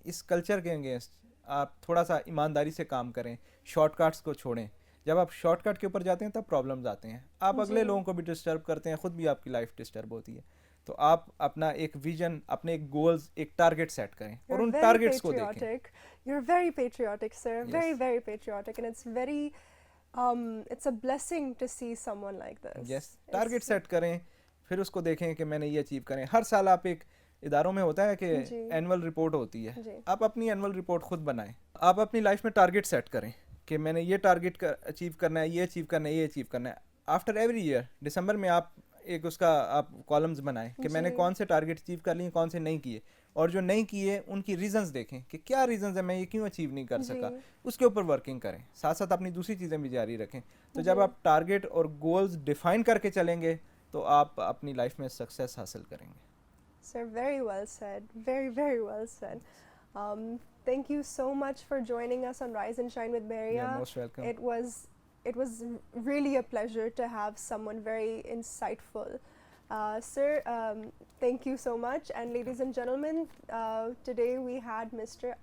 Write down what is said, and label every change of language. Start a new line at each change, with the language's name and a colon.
Urdu: اس culture کے against آپ تھوڑا سا ایمانداری سے کام کریں, شارٹ کٹس کو چھوڑیں. جب آپ شارٹ کٹ کے اوپر جاتے ہیں تب پرابلمز آتے ہیں, آپ اگلے لوگوں کو بھی ڈسٹرب کرتے ہیں, خود بھی آپ کی لائف ڈسٹرب ہوتی ہے. تو آپ اپنا ایک ویژن, اپنے ایک گولز, ایک ٹارگٹ سیٹ کریں اور ان ٹارگٹس کو دیکھیں.
English: You're very patriotic, sir. Very, very patriotic, and it's very it's a blessing to see someone like this.
Urdu: Yes, target set کریں, پھر اس کو دیکھیں کہ میں نے یہ اچیو کریں. ہر سال آپ ایک اداروں میں ہوتا ہے کہ اینول رپورٹ ہوتی ہے, آپ اپنی اینول رپورٹ خود بنائیں. آپ اپنی لائف میں ٹارگٹ سیٹ کریں کہ میں نے یہ ٹارگٹ اچیو کرنا ہے, یہ اچیو کرنا ہے, یہ اچیو کرنا ہے. آفٹر ایوری ایئر دسمبر میں آپ ایک اس کا آپ کالمز بنائیں کہ میں نے کون سے ٹارگٹ اچیو کر لیے, کون سے نہیں کیے, اور جو نہیں کیے ان کی ریزنز دیکھیں کہ کیا ریزنز ہیں میں یہ کیوں اچیو نہیں کر سکا, اس کے اوپر ورکنگ کریں, ساتھ ساتھ اپنی دوسری چیزیں بھی جاری رکھیں. تو جب آپ ٹارگیٹ اور گولز ڈیفائن کر کے چلیں گے تو آپ اپنی لائف میں سکسیس حاصل کریں گے.
English: Sir, very well said. Very, very well said. Thank you so much for joining us on Rise and Shine with Beria. You're most welcome. It was really a pleasure to have someone very insightful. Sir, thank you so much. And ladies and gentlemen, today we had Mr.